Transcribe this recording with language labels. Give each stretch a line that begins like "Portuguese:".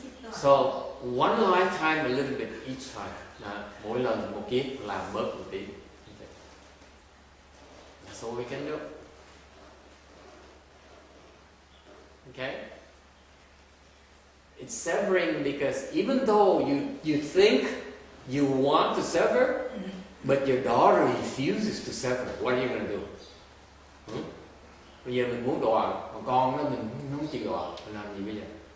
English: So, one lifetime a little bit each time.
Vietnamese: Mỗi lần một kiếp làm bớt một tí.
English: That's all we can do. Okay? It's severing because even though you think you want to sever, but your daughter refuses to sever, what are you going to do?
Vietnamese: Bây giờ mình muốn đoạn, còn con nó mình không chịu đoạn, mình làm gì bây giờ?